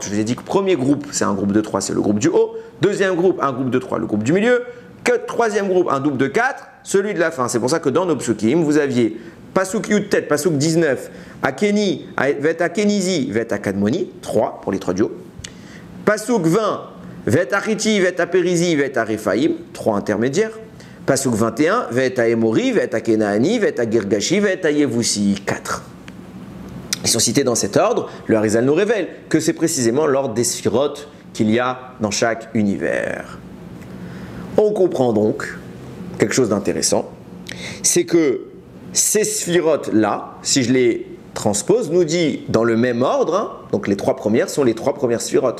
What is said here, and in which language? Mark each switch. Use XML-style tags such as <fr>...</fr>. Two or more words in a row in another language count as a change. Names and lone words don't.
<fr>Je vous ai dit que premier groupe, c'est un groupe de 3, c'est le groupe du haut. Deuxième groupe, un groupe de 3, le groupe du milieu. Troisième groupe, un groupe de 4, celui de la fin. C'est pour ça que dans nos psukim, vous aviez</fr> <he>פסוק י"ט,</he> <fr>Pasuk 19,</fr> <he>הקיני, ואת הקנזי, ואת הקדמוני, 3</he> <fr>pour les 3 du haut.</fr> <he>פסוק 20, ואת החתי, ואת הפרזי, ואת הרפאים, 3 intermédiaires. פסוק 21, ואת האמורי, ואת הכנעני, ואת הגרגשי, ואת היבוסי, 4.</he> <fr>Ils sont cités dans cet ordre. Le Harizal nous révèle que c'est précisément l'ordre des sphirotes qu'il y a dans chaque univers. On comprend donc quelque chose d'intéressant, c'est que ces sphirotes-là, si je les transpose, nous dit dans le même ordre, donc les 3 premières sont les 3 premières sphirotes.</fr>